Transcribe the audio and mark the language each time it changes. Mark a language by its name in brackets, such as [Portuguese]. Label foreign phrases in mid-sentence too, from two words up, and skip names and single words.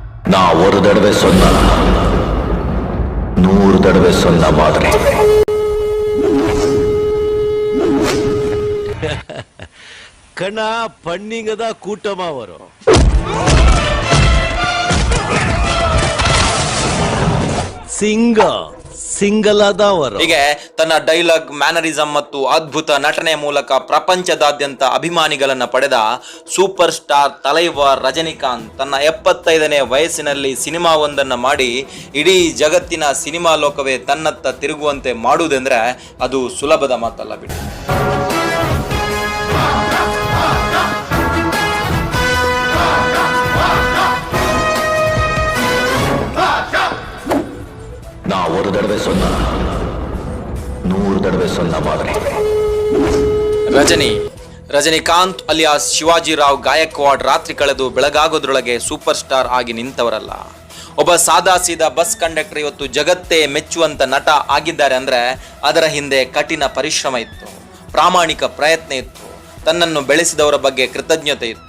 [Tamil] நான் ஒரு தடவை சொன்னா 100 தடவை சொன்ன மாதிரி. கண்ணா பண்ணிங்க தான் கூட்டமா வரும். [Kannada] ಸಿಂಗಲ್ ವರ ಹೀಗೆ ತನ್ನ ಡೈಲಾಗ್, ಮ್ಯಾನರಿಸಂ ಮತ್ತು ಅದ್ಭುತ ನಟನೆಯ ಮೂಲಕ ಪ್ರಪಂಚದಾದ್ಯಂತ ಅಭಿಮಾನಿಗಳನ್ನ ಪಡೆದ ಸೂಪರ್ ಸ್ಟಾರ್ ತಲೈವಾರ್ ರಜನಿಕಾಂತ್ ತನ್ನ 75ನೇ ವಯಸ್ಸಿನಲ್ಲಿ ಸಿನಿಮಾವೊಂದನ್ನು ಮಾಡಿ ಇಡೀ ಜಗತ್ತಿನ ಸಿನಿಮಾ ಲೋಕವೇ ತನ್ನತ್ತ ತಿರುಗುವಂತೆ ಮಾಡುವುದೆಂದ್ರೆ ಅದು ಸುಲಭದ ಮಾತಲ್ಲ ಬಿಡಿ. [Tamil] நான் ஒரு தடவை சொன்னா 100 தடவை சொன்ன மாதிரி. [Kannada] ರಜನಿಕಾಂತ್ ಅಲಿಯಾಸ್ ಶಿವಾಜಿರಾವ್ ಗಾಯಕ್ವಾಡ್ ರಾತ್ರಿ ಕಳೆದು ಬೆಳಗಾಗೋದ್ರೊಳಗೆ ಸೂಪರ್ ಸ್ಟಾರ್ ಆಗಿ ನಿಂತವರಲ್ಲ. ಒಬ್ಬ ಸಾದಾ ಸೀದಾ ಬಸ್ ಕಂಡಕ್ಟರ್ ಇವತ್ತು ಜಗತ್ತೇ ಮೆಚ್ಚುವಂತ ನಟ ಆಗಿದ್ದಾರೆ ಅಂದ್ರೆ ಅದರ ಹಿಂದೆ ಕಠಿಣ ಪರಿಶ್ರಮ ಇತ್ತು, ಪ್ರಾಮಾಣಿಕ ಪ್ರಯತ್ನ ಇತ್ತು, ತನ್ನನ್ನು ಬೆಳೆಸಿದವರ ಬಗ್ಗೆ ಕೃತಜ್ಞತೆ ಇತ್ತು.